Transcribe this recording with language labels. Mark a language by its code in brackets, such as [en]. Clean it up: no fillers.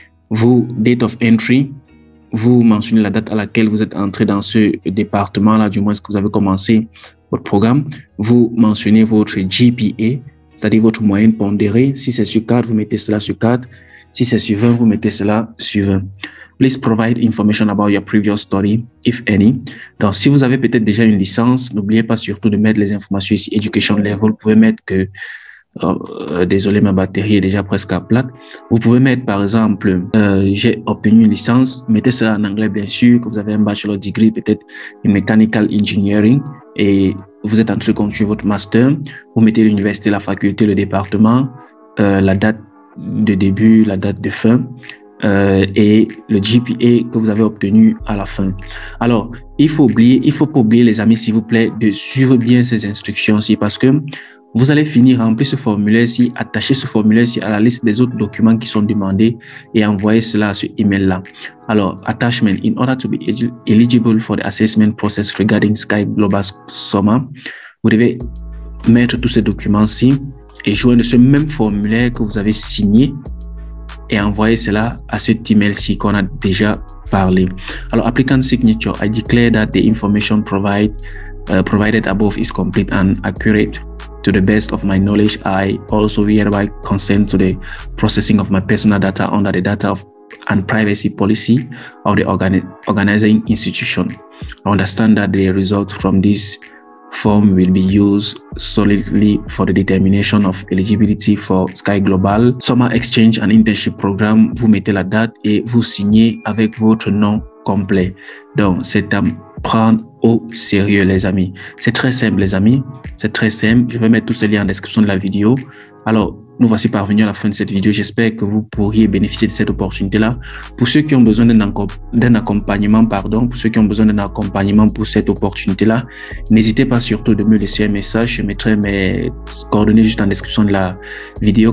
[fr] Vous, [en] date of entry, [fr] vous mentionnez la date à laquelle vous êtes entré dans ce département-là, du moins que vous avez commencé votre programme. Vous mentionnez votre GPA, c'est-à-dire votre moyenne pondérée. Si c'est sur 4, vous mettez cela sur 4. Si c'est sur 20, vous mettez cela sur 20. [en] Please provide information about your previous study, if any. [fr] Donc, si vous avez peut-être déjà une licence, n'oubliez pas surtout de mettre les informations ici, [en] education level. [fr] Vous pouvez mettre que, désolé, ma batterie est déjà presque à plate. Vous pouvez mettre, par exemple, j'ai obtenu une licence. Mettez cela en anglais, bien sûr, que vous avez un bachelor degree, peut-être une mechanical engineering, et vous êtes en train de continuer votre master. Vous mettez l'université, la faculté, le département, la date de début, la date de fin, et le GPA que vous avez obtenu à la fin. Alors, il faut pas oublier, les amis, s'il vous plaît, de suivre bien ces instructions-ci, parce que Vous allez finir remplir ce formulaire-ci, attacher ce formulaire-ci à la liste des autres documents qui sont demandés et envoyer cela à ce email-là. Alors, [en] attachment, in order to be eligible for the assessment process regarding Sky Global SOMA, [fr] vous devez mettre tous ces documents-ci et joindre ce même formulaire que vous avez signé et envoyer cela à cet email-ci qu'on a déjà parlé. [en] Alors, applicant signature, I declare that the information provided above is complete and accurate. To the best of my knowledge, I also hereby consent to the processing of my personal data under the data and privacy policy of the organizing institution. I understand that the results from this form will be used solidly for the determination of eligibility for Sky Global Summer Exchange and Internship Programme. [fr] Vous mettez la date et vous signez avec votre nom complet. Donc, c'est à prendre au sérieux, les amis. C'est très simple, les amis. C'est très simple. Je vais mettre tous ces liens en description de la vidéo. Alors, nous voici parvenus à la fin de cette vidéo. J'espère que vous pourriez bénéficier de cette opportunité-là. Pour ceux qui ont besoin d'un accompagnement, pour ceux qui ont besoin d'un accompagnement pour cette opportunité-là, n'hésitez pas surtout de me laisser un message. Je mettrai mes coordonnées juste en description de la vidéo.